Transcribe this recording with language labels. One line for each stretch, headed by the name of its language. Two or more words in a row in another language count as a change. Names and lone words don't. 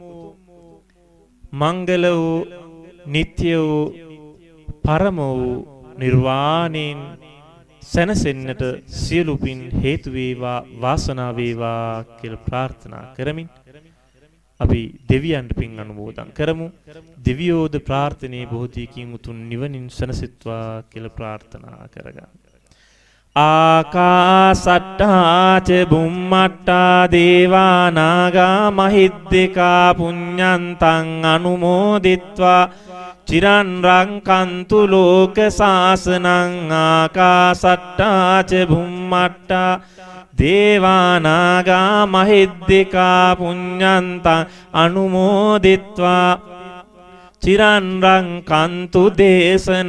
Sinhala: මංගල වූ නිත්‍ය වූ පරම වූ නිර්වාණයෙන් සැනසෙන්නට සියලු පින් හේතු වේවා වාසනාව වේවා කියලා ප්‍රාර්ථනා කරමින් අපි දෙවියන්ට පින් අනුමෝදන් කරමු. දෙවියෝද ප්‍රාර්ථනීය බෝධියකින් උතුම් නිවනින් සැනසෙත්වා කියලා ප්‍රාර්ථනා කරගන්න.
Pali: ආකාසට්ටා ච බුම්මට්ටා දේවා නාග මහිද්దికා පුඤ්ඤන්තං අනුමෝදිත්වා චිරන් රංකන්තු ලෝක සාසනං. ආකාසට්ටා ච බුම්මට්ටා දේවා නාග මහිද්దికා පුඤ්ඤන්තං අනුමෝදිත්වා චිරන් රංකන්තු දේශනං.